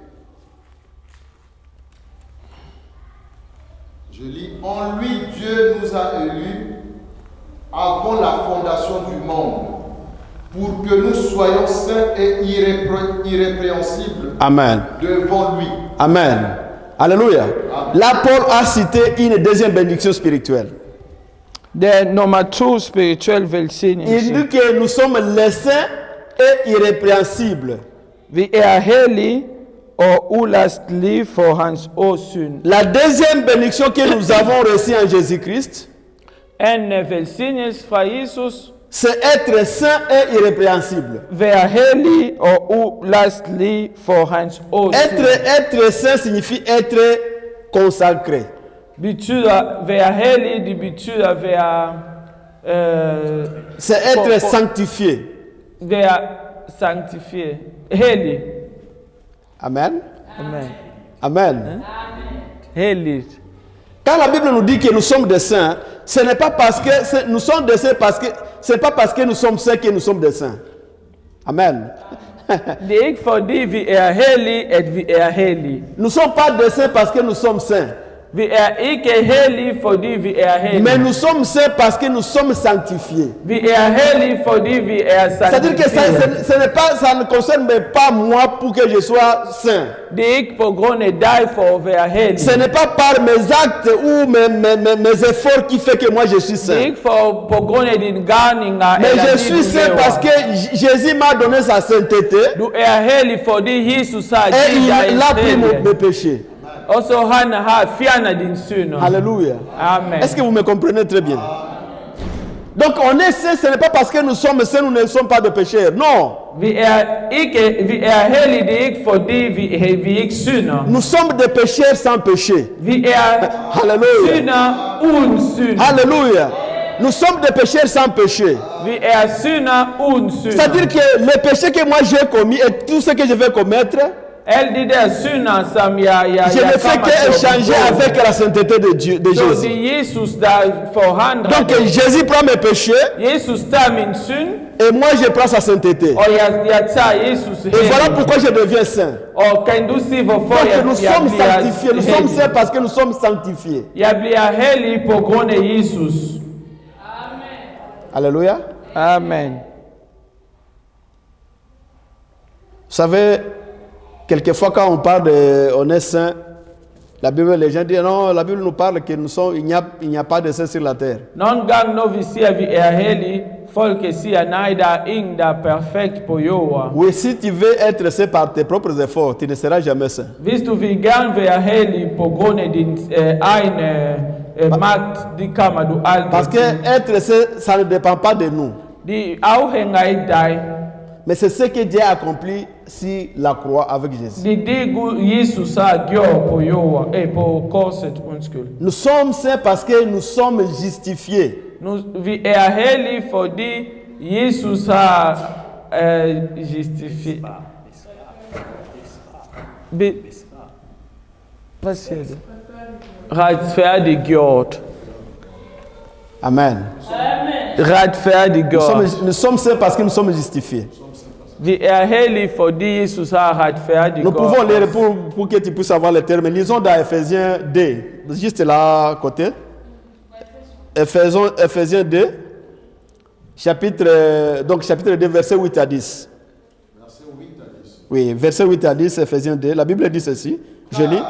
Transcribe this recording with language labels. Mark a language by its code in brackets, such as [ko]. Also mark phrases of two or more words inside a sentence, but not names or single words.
[fr] Je lis, en lui Dieu nous a élus avant la fondation du monde, pour que nous soyons saints et irrépréhensibles Amen. devant lui. Amen. Alléluia. Là, Paul a cité une deuxième bénédiction spirituelle. [da] Det nummer 2 spirituel [fr] Il [da] velsignelse. [fr] dit que nous sommes les saints et irrépréhensibles. [da] Vi hellige og ulastelige for hans åsyn. [fr] La deuxième bénédiction que nous avons reçue en Jésus-Christ, [da] En velsignelse fra Jesus. [fr] c'est être saint et irrépréhensible. [da] Vær hellig og ulastelig for hans åsyn. [fr] Être saint signifie être consacré. [da] Betyder være hellig, det betyder være, [fr] C'est être sanctifié. [da] være sanctifieret. Hellig. Amen. Amen. Amen. Helligt. [fr] Quand la Bible nous dit que nous sommes des saints, ce n'est pas parce que nous sommes des saints parce que c'est pas parce que nous sommes saints que nous sommes des saints. Amen. [da] Det er ikke fordi vi hellige, at vi hellige. [fr] Nous ne sommes pas des saints parce que nous sommes saints. [da] Vi ikke hellige, fordi vi hellige. [fr] Mais nous sommes saints parce que nous sommes sanctifiés. [da] Vi hellige, fordi vi [fr] C'est-à-dire que ça ne concerne pas moi pour que je sois saint. [da] Det er ikke på grund af dig for at være hellig. [fr] Ce n'est pas par mes actes ou mes efforts qui fait que moi je suis [da] Det er [fr] saint. [da] ikke på grund af dine gerninger. [fr] Mais [da] eller [fr] je [da] det, [fr] suis [da] du [fr] saint [da] laver. [fr] parce que Jésus m'a donné sa sainteté [da] Du hellig, fordi Jesus har [fr] et [da] givet dig [fr] il [da] en [fr] a pris [da] hellighed. [fr] mes péchés. [da] Og så han har fjernet dine synder. [fr] Alléluia. Amen. Est-ce que vous me comprenez très bien? Donc on est saint, ce n'est pas parce que nous sommes saints, nous ne sommes pas de pécheurs. Non. [da] Vi hellige, det er ikke fordi vi ikke synder. [fr] Nous sommes des pécheurs sans péché. [da] Vi [fr] Alléluia. [da] synder uden synd. [fr] Alléluia. Nous sommes des pécheurs sans péché. [da] Vi synder uden synd. [fr] C'est-à-dire que les péchés que moi j'ai commis et tout ce que je vais commettre, [da] Alle de der synder, som jeg [fr] je ne fais qu'échanger avec la sainteté de Dieu, de [da] Så [fr] Jésus. [da] det er Jesus, der forandrer [fr] Donc Jésus prend mes péchés [da] Jesus tager min synd, [fr] et moi je prends sa sainteté. [da] og jeg tager Jesus [fr] Et voilà [da] hen. [fr] pourquoi je deviens saint. [da] Og kan du se, hvorfor [fr] Donc nous sommes sanctifiés, nous sommes [da] hellig? [fr] saints parce que nous sommes sanctifiés. [da] Jeg bliver hellig på grund af Jesus. [fr] Alléluia. Amen. Vous savez, quelquefois quand on parle de on est saint, la Bible, les gens disent non, la Bible nous parle que nous sommes, il n'y a pas de saint sur la terre. [da] Nogle gange, når vi siger, at vi hellige, folk siger, nej, der er ingen, der er perfekt på jorden. [fr] Oui, si tu veux être saint par tes propres efforts, tu ne seras jamais saint. [da] Hvis du vil gerne være hellig på grund af din egen magt, det kommer du aldrig [fr] Parce que [da] til. [fr] être saint, ça ne dépend pas de nous. [da] Det afhænger ikke dig. [fr] Mais c'est ce que Dieu a accompli sur la croix avec Jésus. [da] Det er det Gud, Jesus har gjort på jorden, på korset, undskyld. [fr] Nous sommes saints parce que nous sommes justifiés. [da] Nu, vi hellige, fordi Jesus har justifieret. Hvad siger det? Retfærdiggjort. Amen. Retfærdiggjort. [fr] Nous sommes saints parce que nous sommes justifiés. [da] Vi hellige, fordi Jesus har retfærdiggjort. [fr] Nous pouvons lire pour que tu puisses avoir les termes. Lisons dans Ephésiens 2, juste là à côté. Ephésiens 2, chapitre 2, verset 8 à 10. Verset 8 à 10. Oui, verset 8 à 10, Ephésiens 2. La Bible dit ceci. Je lis.